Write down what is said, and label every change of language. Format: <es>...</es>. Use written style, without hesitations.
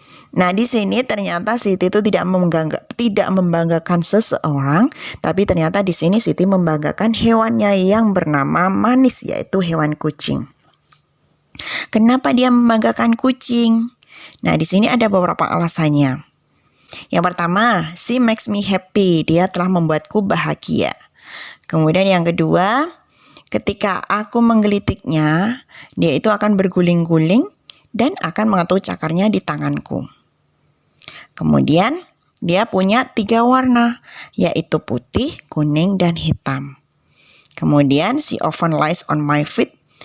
<id>Nah, di sini ternyata Siti itu tidak membanggakan seseorang, tapi ternyata di sini Siti membanggakan hewannya yang bernama Manis, yaitu hewan kucing. Kenapa dia membanggakan kucing? Nah, di sini ada beberapa alasannya. Yang pertama,</id> <en>she makes me happy.</en> <id>Dia telah membuatku bahagia. Kemudian yang kedua, ketika aku menggelitiknya, dia itu akan berguling-guling dan akan mengetuk cakarnya di tanganku. Kemudian dia punya 3 warna, yaitu putih, kuning, dan hitam.</id> <en>Kemudian she often lies on my feet.</en>